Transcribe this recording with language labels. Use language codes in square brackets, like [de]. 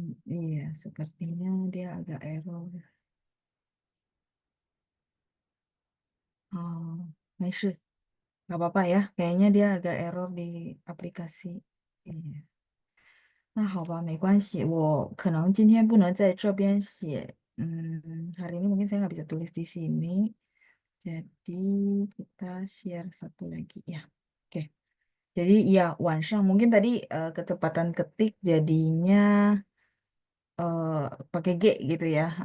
[id] Iya, sepertinya dia agak error. Oh, [zh] 没事, [id] nggak apa-apa ya. Kayaknya dia agak error di aplikasi. Iya. [zh] 那好吧，没关系，我可能今天不能在这边写. [id] Hari ini mungkin saya nggak bisa tulis di sini. Jadi kita share satu lagi ya. Oke. Jadi ya, 晚上 mungkin tadi kecepatan ketik jadinya eh, pakai G gitu ya.